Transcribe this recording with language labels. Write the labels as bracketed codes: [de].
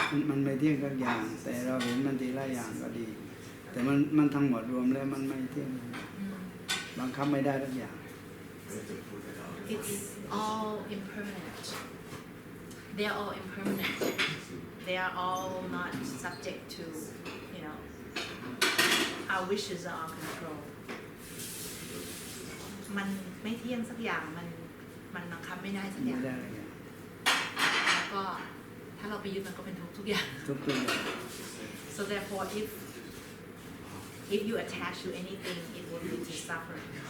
[th] มันไม่เที่ยงทุกอย่างแต่เราเห็นมันทีละอย่างก็ดีแต่มันทั้งหมดรวมแล้วมันไม่เที่ยงบังคับไม่ได้ทุกอย่าง [en] It's all impermanent. They are all impermanent. They are all not subject to, our wishes or our control. [th] มันไม่เที่ยงสักอย่างมันบังคับไม่ได้สักอย่าง ไม่ได้ทุกอย่าง แล้วก็ถ้าเราไปยึดมันก็เป็นทุกอย่าง ทุกอย่าง [en] So therefore, if you attach to anything, it will lead to suffering.